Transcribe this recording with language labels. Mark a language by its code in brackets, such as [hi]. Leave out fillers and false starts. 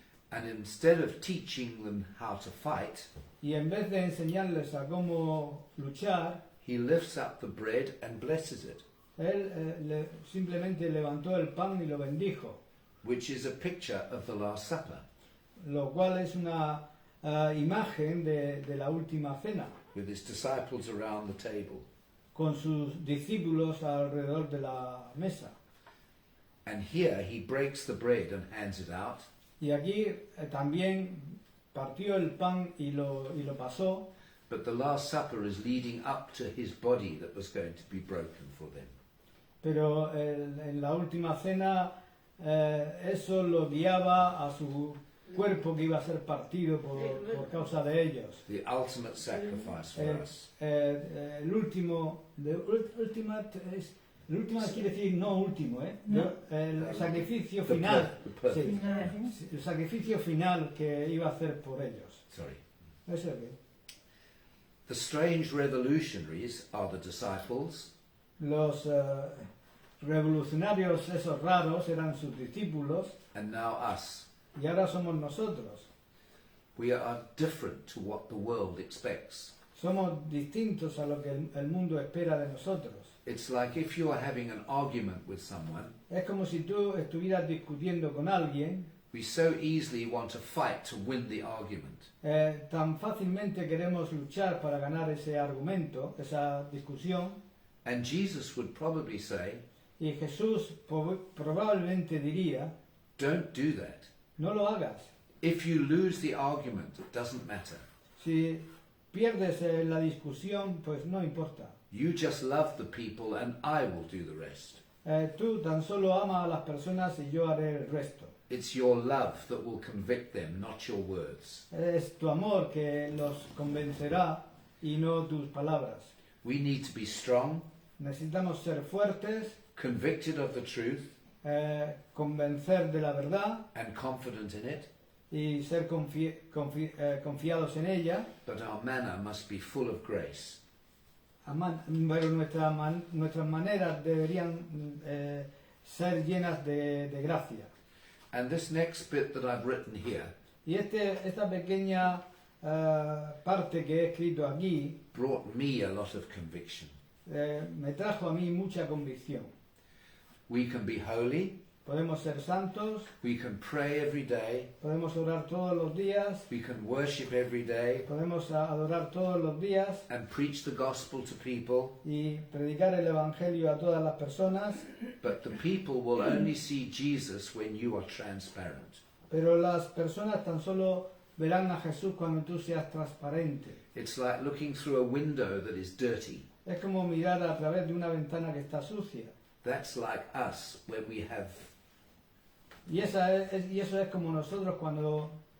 [en] And instead of teaching them how to fight, [es] Y en vez de enseñarles a cómo luchar, [en] he lifts up the bread and blesses it, [es] él simplemente levantó el pan y lo bendijo, [en] which is a picture of the Last Supper, [es] lo cual es una imagen de la última cena, [en] with his disciples around the table. [es] con sus discípulos alrededor de la mesa. [en] And here he breaks the bread and hands it out, [es] Y aquí también partió el pan y lo pasó, [en] but the Last Supper is leading up to his body that was going to be broken for them. [es] pero en la última cena eso lo guiaba a su cuerpo que iba a ser partido por causa de ellos. [en] The ultimate sacrifice for us. [es] El último, el último quiere decir no último, [en] No. [es] el sacrificio [en] The final, perfect. [es] sí, [en] Final. [es] el sacrificio final que iba a hacer por ellos. [en] Sorry. [es] Eso es bien. [en] The strange revolutionaries are the disciples, [es] Los revolucionarios esos raros eran sus discípulos [en] and now us. [es] y ahora somos nosotros. [en] We are different to what the world expects. [es] Somos distintos a lo que el mundo espera de nosotros. [en] It's like if you are having an argument with someone, [es] Es como si tú estuvieras discutiendo con alguien, [en] we so easily want to fight to win the argument. [es] tan fácilmente queremos luchar para ganar ese argumento, esa discusión, [en] And Jesus would probably say, [es] y Jesús probablemente diría, [en] don't do that. [es] no lo hagas. [en] If you lose the argument, it doesn't matter. [es] Si pierdes la discusión, pues no importa. [en] You just love the people and I will do the rest. [es] Tú tan solo ama a las personas y yo haré el resto. [en] It's your love that will convict them, not your words. [es] Es tu amor que los convencerá y no tus palabras. [en] We need to be strong, [es] Necesitamos ser fuertes, [en] convicted of the truth, [es] convencer de la verdad [en] and confident in it, [es] y ser confiados en ella, [en] but our manner must be full of grace. [es] pero nuestras maneras deberían ser llenas de gracia. [en] And this next bit that I've written here [es] Y esta pequeña parte que he escrito aquí [en] brought me a lot of conviction. [es] me trajo a mí mucha convicción. [en] We can be holy, [es] podemos ser santos, [en] we can pray every day, [es] podemos orar todos los días, [en] we can worship every day, [es] podemos adorar todos los días [en] and preach the gospel to people, [es] y predicar el Evangelio a todas las personas, [en] but the people will only see Jesus when you are transparent. [es] pero las personas tan solo verán a Jesús cuando tú seas transparente. [en] It's like looking through a window that is dirty. [es] Es como mirar a través de una ventana que está sucia. [en] That's like us when we have [es] Y eso es como nosotros cuando